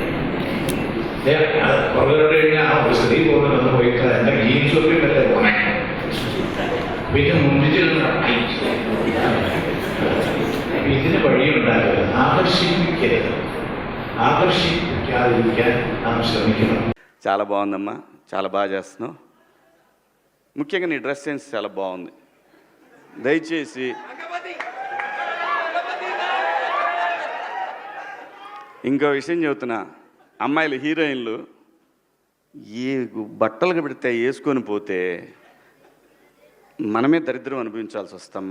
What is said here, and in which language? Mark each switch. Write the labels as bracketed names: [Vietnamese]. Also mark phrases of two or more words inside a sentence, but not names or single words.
[Malayalam] പുറകോട്ട് കഴിഞ്ഞാൽ ഒരു സ്ത്രീ പോകുന്നുണ്ടെന്ന് പോയിട്ട് എന്റെ ജീൻസൊക്കെ അല്ലേ പോണേ, പിന്നെ മുന്നിൽ ഇതിന് വഴിയുണ്ടാകരുത്. ആകർഷിക്കാതിരിക്കാൻ നാം ശ്രമിക്കണം. [Telugu] చాలా బాగుందమ్మా, చాలా బాగా చేస్తున్నావు. ముఖ్యంగా నీ [English] dress sense [Telugu] చాలా బాగుంది. దయచేసి ఇంకో విషయం చెబుతున్నా, అమ్మాయిలు హీరోయిన్లు ఏ బట్టలు పెడితే వేసుకొని పోతే మనమే దరిద్రం అనుభవించాల్సి వస్తమ్మా.